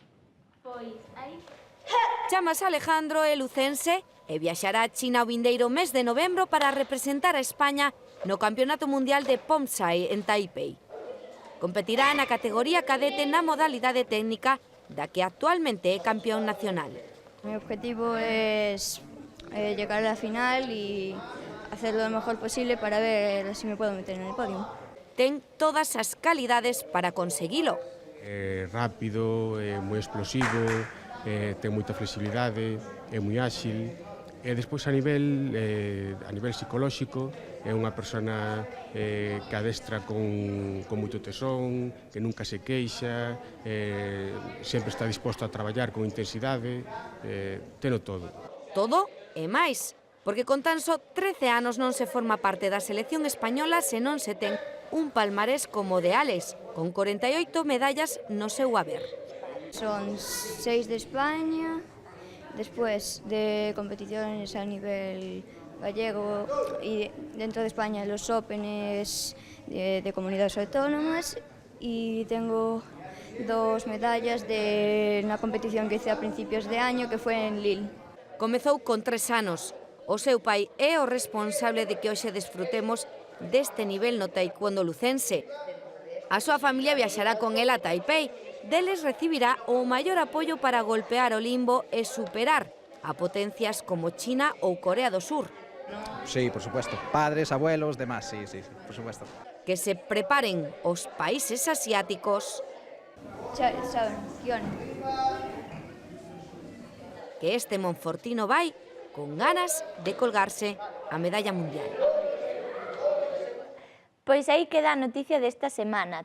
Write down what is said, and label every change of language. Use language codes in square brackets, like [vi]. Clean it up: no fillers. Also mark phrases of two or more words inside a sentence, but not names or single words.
[gl] Chamas Alejandro é lucense e viaxará a China o vindeiro mes de novembro para representar a España no Campeonato Mundial de Pomsai en Taipei. Competirá na categoría cadete na modalidade técnica da que actualmente é campeón nacional. [es] Mi objetivo es llegar a la final y hacerlo lo mejor posible para ver si me puedo meter en el podio. [gl] Ten todas as calidades para conseguilo. É rápido, é moi explosivo, ten moita flexibilidade, é moi áxil. E despois a nivel psicolóxico é unha persona que adestra con moito tesón, que nunca se queixa, sempre está disposto a traballar con intensidade, teno todo. Todo e máis, porque con tan só 13 anos non se forma parte da selección española se non se ten un palmarés como o de Alex, con 48 medallas no seu haber. [es] Son 6 de España, después de competiciones a nivel gallego y dentro de España los Openes de comunidades autónomas, y tengo 2 medallas de una competición que hice a principios de año que fue en Lille. [gl] Comezou con 3 anos. O seu pai é o responsable de que hoxe desfrutemos deste nivel no taekwondo lucense. A súa familia viaxará con el a Taipei. Deles recibirá o maior apoio para golpear o limbo e superar a potencias como China ou Corea do Sur. [es] Sí, por supuesto. Padres, abuelos, demás, sí, por supuesto. [gl] Que se preparen os países asiáticos. Que este monfortino vai con ganas de colgarse a medalla mundial. Pois aí queda a noticia desta semana.